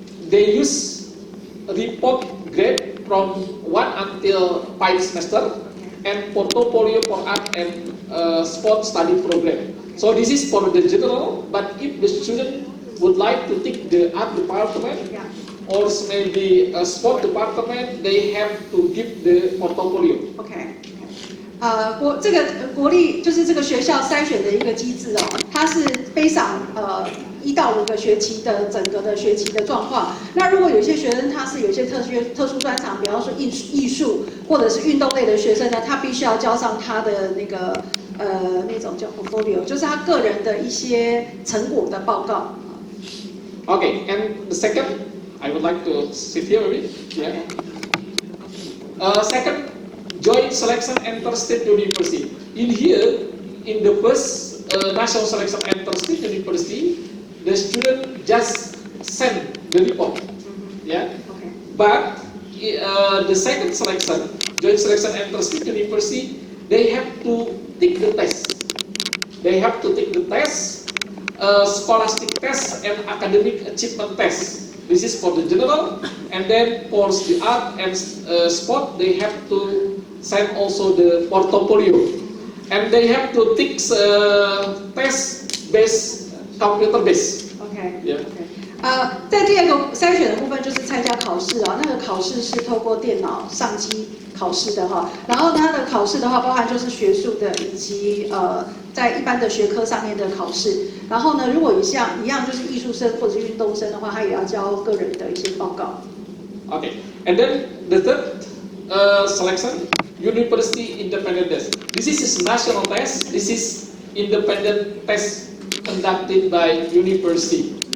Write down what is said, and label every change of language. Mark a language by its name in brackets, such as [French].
[English] They use report grade from 1 until 5 semester and portfolio for art and sport study program. So this is for the general, but if the student would like to take the art department or maybe a sport department, they have to give the portfolio. [Chinese] OK， 这个国立就是这个学校筛选的一个机制它是非常1到5个学期的整个的学期的状况。那如果有些学生他是有些特殊专长，比方说艺术或者是运动类的学生呢，他必须要交上他的那个那种叫 portfolio， 就是他个人的一些成果的报告。 [English] Okay, and the second, I would like to sit here a bit. Second, joint selection enter state university. In here, in the first national selection enter state university, the student just send the report. Okay. But the second selection, joint selection enter state university, they have to take the test. They have to take the test, scholastic test and academic achievement test. This is for the general, and then for the art and sport, they have to send also the portfolio, and they have to take test based computer based. OK. Yeah. [Chinese] 在第2个筛选的部分就是参加考试那个考试是透过电脑上机考试的然后它的考试的话，包含就是学术的以及在一般的学科上面的考试。然后呢，如果一样就是艺术生或者是运动生的话，他也要交个人的一些报告。 [English] Okay, and then the third selection, university independent test. This is a national test. This is independent test conducted by university.